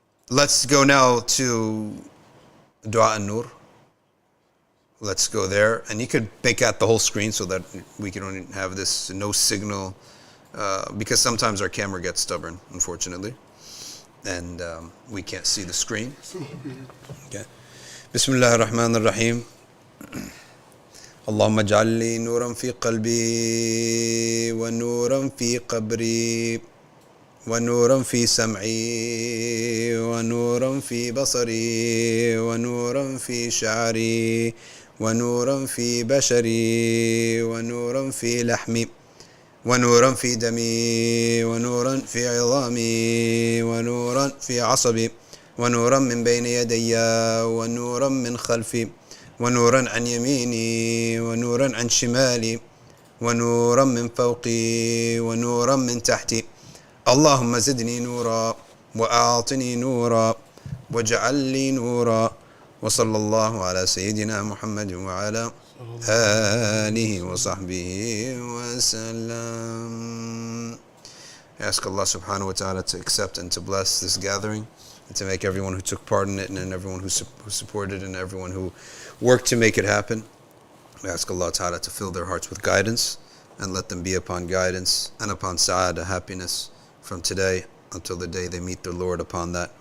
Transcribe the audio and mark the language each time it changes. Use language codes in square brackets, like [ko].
[en] Let's go now to Dua an-Nur. Let's go there. And you could make out the whole screen so that we can only have this no signal. Because sometimes our camera gets stubborn, unfortunately. And we can't see the screen. Okay. Bismillah ar-Rahman ar-Rahim. [ar] اللهم اجعل لي نورا في قلبي ونورا في قبري ونورا في سمعي ونورا في بصري ونورا في شعري ونورا في بشري ونورا في لحمي ونورا في دمي ونورا في عظامي ونورا في عصبي ونورا من بين يدي ونورا من خلفي ونورا عن يميني ونورا عن شمالي ونورا من فوقي ونورا من تحتي اللهم زدني نورا وأعطني نورا واجعل لي نورا وصلى الله على سيدنا محمد وعلى آله وصحبه وسلم. [en] I ask Allah subhanahu wa ta'ala to accept and to bless this gathering and to make everyone who took part in it and everyone who supported and everyone who worked to make it happen. We ask Allah ta'ala to fill their hearts with guidance and let them be upon guidance and upon sa'adah, happiness from today until the day they meet their Lord upon that.